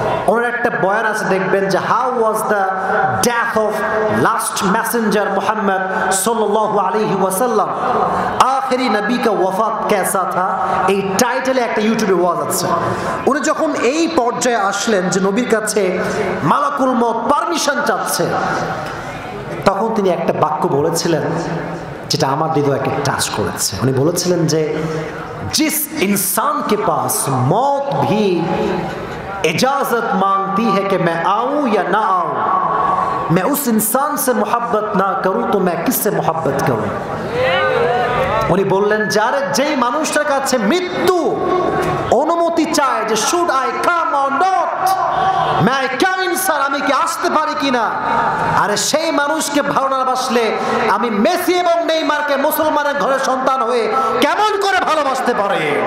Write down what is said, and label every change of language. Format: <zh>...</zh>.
<bn>ওনার একটা বয়ান আছে, দেখবেন যে</bn> <en>how was the death of last messenger</en> <bn>Muhammad সাল্লাল্লাহু আলাইহি ওয়াসাল্লাম,</bn> <hi>আখেরি নবী কা ওয়াফাত कैसा था,</hi> <bn>এই টাইটেলে একটা ইউটিউবে ওয়াজ আছে। উনি যখন এই পর্যায়ে আসলেন যে নবীর কাছে মালাকুল মউত পারমিশন চাচ্ছে, তখন তিনি একটা বাক্য বলেছিলেন যেটা আমার হৃদয়কে টাচ করেছে। উনি বলেছিলেন যে</bn> <hi>जिस इंसान के पास मौत भी इजाजत मांगती है कि मैं आऊं या ना आऊं, मैं उस इंसान से मोहब्बत ना करूं तो मैं किससे मोहब्बत करूं।</hi> <bn>উনি বললেন, যার যেই মানুষটার কাছে মৃত্যু অনুমতি চায় যে</bn> <en>should I come or not, may I come in sir,</en> <bn>আমি কি আসতে পারি কিনা, আরে সেই মানুষকে ভালো না বাসলে আমি মেসি এবং নেইমারকে মুসলমানের ঘরের সন্তান হয়ে কেমন করে ভালোবাসতে পারে?</bn>